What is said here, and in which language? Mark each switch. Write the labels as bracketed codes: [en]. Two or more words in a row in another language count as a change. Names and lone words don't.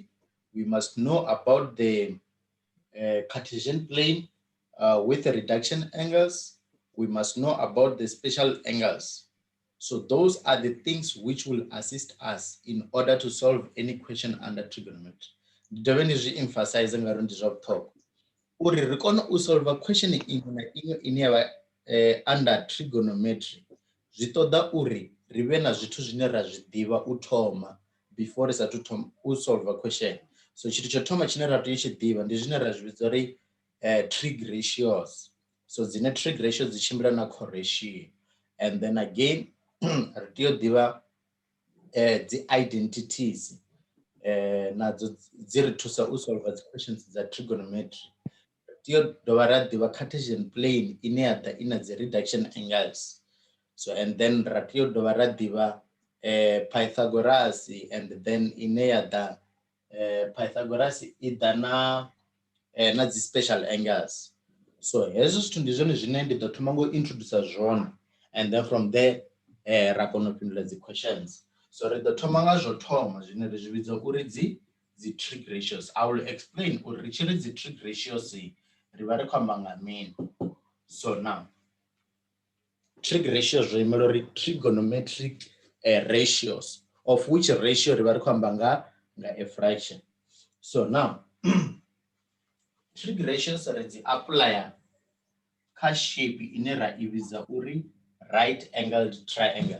[en] We must know about the Cartesian plane with the reduction angles. We must know about the special angles. So those are the things which will assist us in order to solve any question under trigonometry. Emphasize talk. [ve] Uri ri kone u solve question iṅwe na iṅwe ine yavha [en] under trigonometry, [ve] zwi ṱoḓa uri ri vhe na zwithu zwine ra zwi ḓivha u thoma before ri sathu thoma u solve question. So tshithu tsho thoma tshine ra tea u tshi ḓivha ndi zwine ra zwi vhidza uri [en] trig ratios. [ve] So dzine [en] trig ratios [ve] dzi tshimbila na correlation, [en] and then again [ve] ri tea u ḓivha dzi identities nadzo dzi ri thusa u solve dzi questions dza trigonometry. Tea u dovha ra ḓivha [en] Cartesian plane [ve] ine ya ḓa ina dzi [en] reduction angles. [ve] So [en] and then [ve] ra tea u dovha ra ḓivha Pythagoras, and then ine ya ḓa Pythagoras i ḓa na dzi [en] special angles. [ve] So hezwo zwithu ndi zwone zwine ndi ḓo thoma ngo introduce zwone, [en] and then from there [ve] ra kona u fhindula dzi questions. So ri ḓo thoma nga zwo thoma zwine ri zwi vhidza uri dzi [en] trig ratios. I will explain [ve] uri ri tshi ri dzi [en] trig ratios [ve] ri vha ri khou amba nga mini. [en] So now trig ratios, remember trigonometric ratios, of which ratio a fraction. So now, trig ratios are the apply shape in a right angled triangle.